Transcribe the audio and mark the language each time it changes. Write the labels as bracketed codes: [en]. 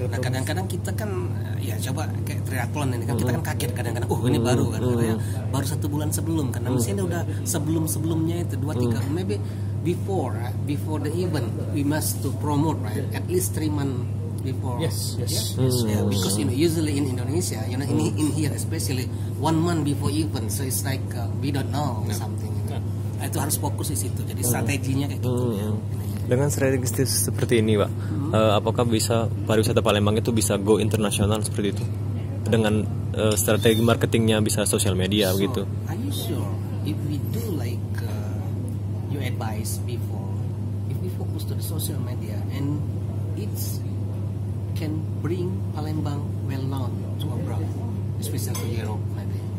[id] Nah kadang-kadang kita kan ya coba kayak triathlon ini kan, kita kan kaget kadang-kadang, ini baru kan, baru 1 bulan sebelum, karena mestinya udah sebelum-sebelumnya itu 2-3, [en] maybe before the event we must to promote, right, at least 3 months before. Yes. Yeah, because usually in Indonesia, in here especially 1 month before event, so it's like we don't know something. [id] Itu harus fokus di situ. Jadi strateginya kayak gitu ya. Dengan strategi seperti ini, Pak, apakah bisa pariwisata Palembang itu bisa go internasional seperti itu? Dengan strategi marketingnya bisa sosial media begitu? [en] Are you sure if we do like you advise before, if we focus to the social media and it's can bring Palembang well known to abroad, especially to Europe maybe?